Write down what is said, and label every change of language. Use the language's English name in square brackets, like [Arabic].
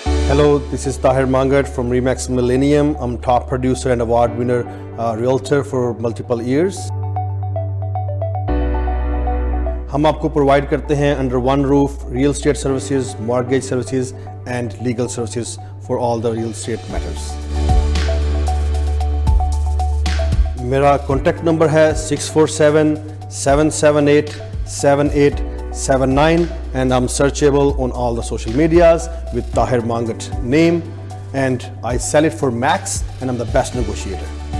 [English] Hello, this is Tahir Mangat from Remax Millennium. I'm top producer and award winner realtor for multiple years. [Hindi] हम आपको [English] provide [Hindi] करते हैं [English] Under one roof real estate services, mortgage services and legal services for all the real estate matters. [Hindi] मेरा contact number है [English] 647-778-7879 and I'm searchable on all the social medias with Tahir Mangat name, and I sell it for max and I'm the best negotiator.